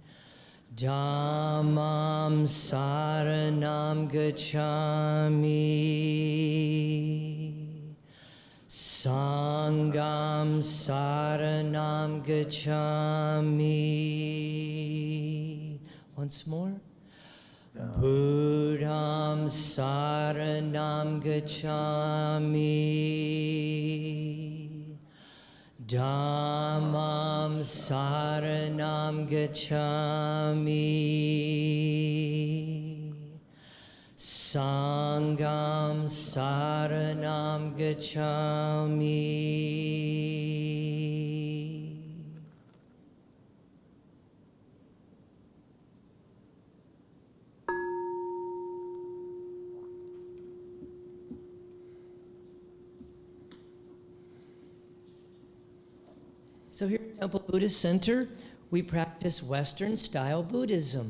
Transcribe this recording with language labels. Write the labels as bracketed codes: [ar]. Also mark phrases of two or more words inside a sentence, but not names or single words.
[pi] Dhammam Saranam Gacchami. Sangham Saranam Gacchami. [en] Once more. [pi] Buddham Saranam Gacchami. Dhammam Saranam Gacchami. Sangham Saranam Gacchami. [en] So here at Temple Buddhist Center, we practice Western style Buddhism.